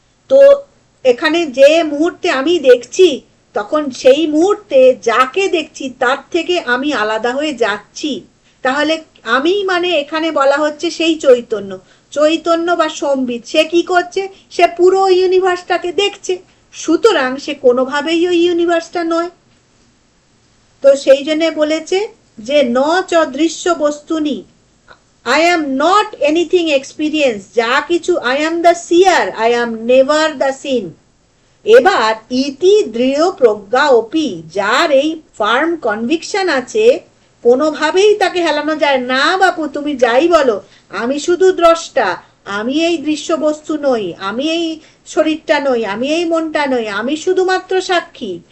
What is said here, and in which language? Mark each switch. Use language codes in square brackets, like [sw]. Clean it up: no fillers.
[bn] তো এখানে যে মুহূর্তে আমি দেখছি তখন সেই মুহূর্তে যাকে দেখছি তার থেকে আমি আলাদা হয়ে যাচ্ছি। তাহলে আমি মানে এখানে বলা হচ্ছে সেই চৈতন্য, চৈতন্য বা সম্বিত। সে কি করছে? সে পুরো ইউনিভার্সটাকে দেখছে, সুতরাং সে কোনোভাবেই ওই ইউনিভার্সটা নয়। তো সেই জন্য বলেছে যে [sa] ন চ দৃশ্য বস্তুনি, [en] I am not anything experience, [bn] যা কিছু [en] I am the seer, I am never the seen। [bn] এবার [sa] ইতি দৃঢ় প্রজ্ঞা অপি, [bn] যার এই [en] firm conviction [bn] আছে, কোনোভাবেই তাকে হেলানো যায় না। বাপু তুমি যাই বলো, আমি শুধু দ্রষ্টা, আমি এই দৃশ্য বস্তু নই, আমি এই শরীরটা নই, আমি এই মনটা নই, আমি শুধুমাত্র সাক্ষী।